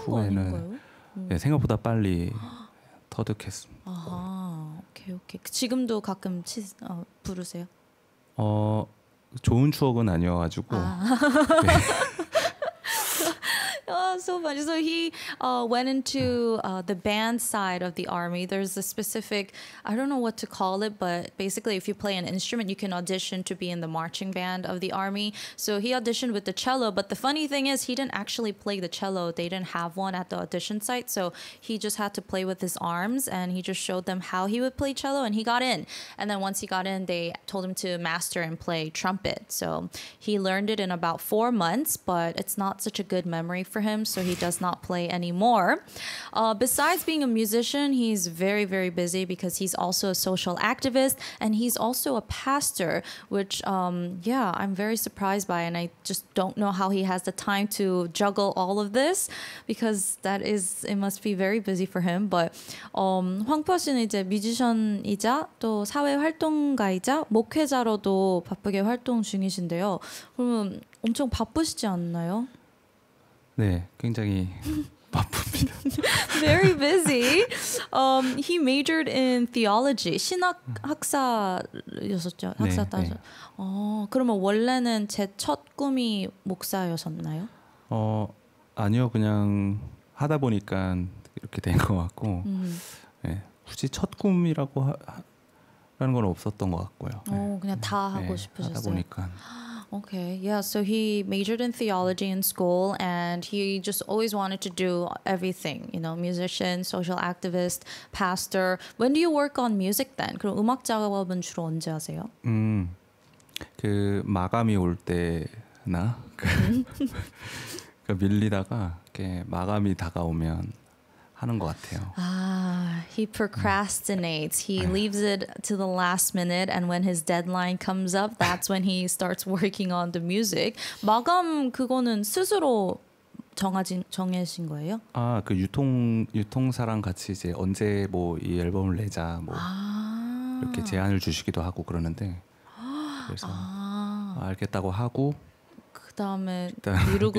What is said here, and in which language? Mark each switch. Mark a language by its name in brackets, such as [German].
[Korean] 후에는 네, 생각보다 빨리 터득했습니다. 오케이. 지금도 가끔 부르세요? 좋은 추억은 아니어가지고 네. [English] Oh, so funny. So he went into the band side of the army. There's a specific, I don't know what to call it, but basically if you play an instrument, you can audition to be in the marching band of the army. So he auditioned with the cello, but the funny thing is he didn't actually play the cello. They didn't have one at the audition site. So he just had to play with his arms and he just showed them how he would play cello and he got in. And then once he got in, they told him to master and play trumpet. So he learned it in about 4 months, but it's not such a good memory for him, so he does not play anymore. Besides being a musician, he's very, very busy because he's also a social activist and he's also a pastor, which, yeah, I'm very surprised by. And I just don't know how he has the time to juggle all of this because it must be very busy for him. [Korean] But 황푸아 씨는 이제 뮤지션이자 또 사회 활동가이자 목회자로도 바쁘게 활동 중이신데요. 그러면 엄청 바쁘시지 않나요? 네, 굉장히 바쁩니다. Very busy. He majored in theology. 신학 학사였었죠. 학사 네, 따죠. 네. 그러면 원래는 제 첫 꿈이 목사였었나요? 아니요, 그냥 하다 보니까 이렇게 된 것 같고, 네, 굳이 첫 꿈이라고 하는 건 없었던 것 같고요. 네. 그냥 다 하고 네, 싶으셨어요. 하다 보니까. [English] Okay, yeah, so he majored in theology in school and he just always wanted to do everything, you know, musician, social activist, pastor. When do you work on music then? [Korean] 그럼 음악 작업은 주로 언제 하세요? 그 마감이 올 때나 그 밀리다가 이렇게 마감이 다가오면 하는 것 같아요. [English] He procrastinates. He leaves it to the last minute, and when his deadline comes up, that's when he starts working on the music. [Korean] 마감 그거는 스스로 정해진 거예요? 그 유통사랑 같이 이제 언제 뭐 이 앨범을 내자 뭐 이렇게 제안을 주시기도 하고 그러는데 그래서 알겠다고 하고 그다음에 미루고